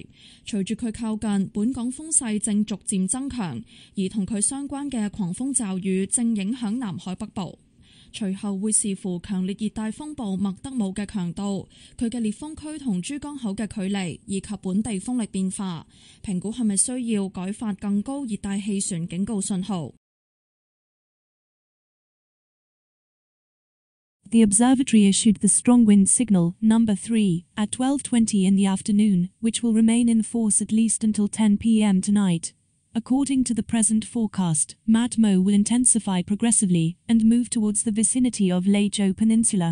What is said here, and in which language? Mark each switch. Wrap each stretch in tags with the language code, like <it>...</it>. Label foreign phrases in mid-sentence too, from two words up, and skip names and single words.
<yue>隨住佢靠近，本港風勢正逐漸增強，而同佢相關嘅狂風驟雨正影響南海北部。隨後會視乎強烈熱帶風暴麥德姆嘅強度、佢嘅烈風區同珠江口嘅距離，以及本地風力變化，評估係咪需要改發更高熱帶氣旋警告信號。</yue> <en>The observatory issued the strong wind signal number 3 at 12:20 in the afternoon, which will remain in force at least until 10 p.m. tonight. According to the present forecast, Matmo will intensify progressively and move towards the vicinity of Leizhou Peninsula.</en>